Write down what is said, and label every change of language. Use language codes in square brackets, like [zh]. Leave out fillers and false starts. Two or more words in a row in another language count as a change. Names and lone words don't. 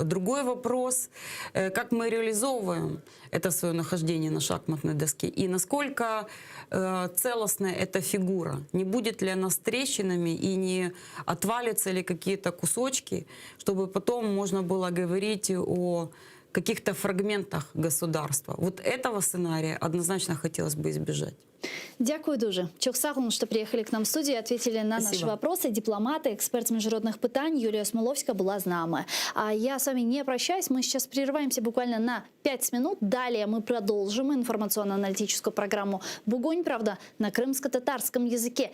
[ru] Другой вопрос, как мы реализовываем это свое нахождение на шахматной доске и насколько целостная эта фигура. Не будет ли она с трещинами и не отвалится ли какие-то кусочки, чтобы потом можно было говорить о каких-то фрагментах государства. Вот этого сценария однозначно хотелось бы избежать. [uk] Дякую дуже. [crh] Çok sağ olun, [ru] что приехали к нам в студию и ответили на наши вопросы. Дипломаты, эксперт международных пытаний Юлия Смоловська была с нами. А я с вами не прощаюсь. Мы сейчас прерываемся буквально на 5 минут. Далее мы продолжим информационно-аналитическую программу «Бугонь, правда» на крымско-татарском языке.